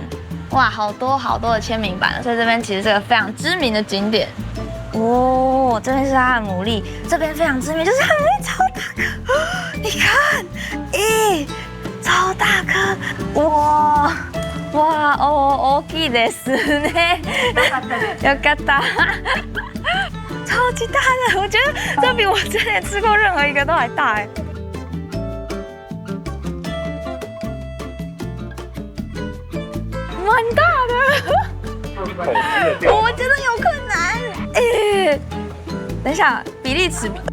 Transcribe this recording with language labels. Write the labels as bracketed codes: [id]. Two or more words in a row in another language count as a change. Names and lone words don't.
[zh] 哇，好多的签名版了，所以这边其实是个非常知名的景点。哦，这边是它的牡蛎，这边非常知名，就是它的牡蛎超大颗，你看，咦，超大颗，哇。哇哦， [ja] 大きいですね。よかった。 [zh] 超级大的，我觉得这比我之前吃过任何一个都还大哎。蛮大的。我觉得有困难。哎，等一下，比例尺。